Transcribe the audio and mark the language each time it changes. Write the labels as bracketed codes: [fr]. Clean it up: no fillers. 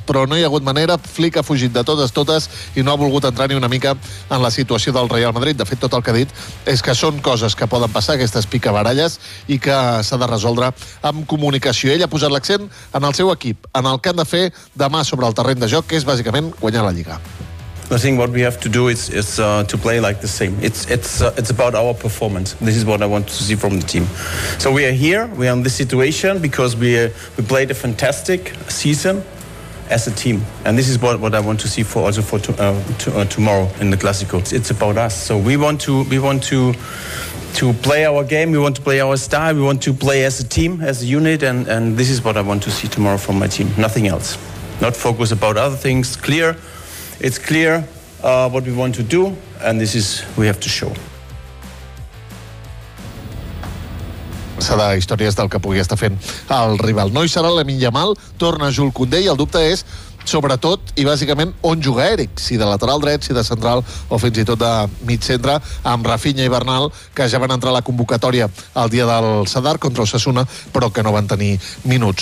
[ca] Però no hi ha hagut manera, Flick ha fugit de totes i no ha volgut entrar ni una mica en la situació del Real Madrid. De fet, tot el que ha dit és que són coses que poden passar, aquestes picabaralles, i que s'ha de resoldre amb comunicació. Ell ha posat l'accent en el seu equip, en el que han de fer demà sobre el terreny de joc, que és bàsicament guanyar la Lliga. [en] I think what we have to do is to play like the same. It's about our performance. This is what I want to see from the team. So we are here, we are in this situation because we played a fantastic season as a team. And this is what I want to see for tomorrow in the Clásico. It's about us. So we want to play our game, we want to play our style, we want to play as a team, as a unit, and this is what I want to see tomorrow from my team. Nothing else. Not focus about other things, clear. It's clear what we want to do, and this is we have to show. [ca] Serà històries del que pugui estar fent el rival. No hi serà Lamine Yamal, torna Jules Koundé, i el dubte és sobretot i bàsicament on juga Eric, si de lateral dret, si de central o fins i tot de mig centre, amb Rafinha i Bernal, que ja van entrar a la convocatòria el dia del Sadar contra Osasuna, però que no van tenir minuts.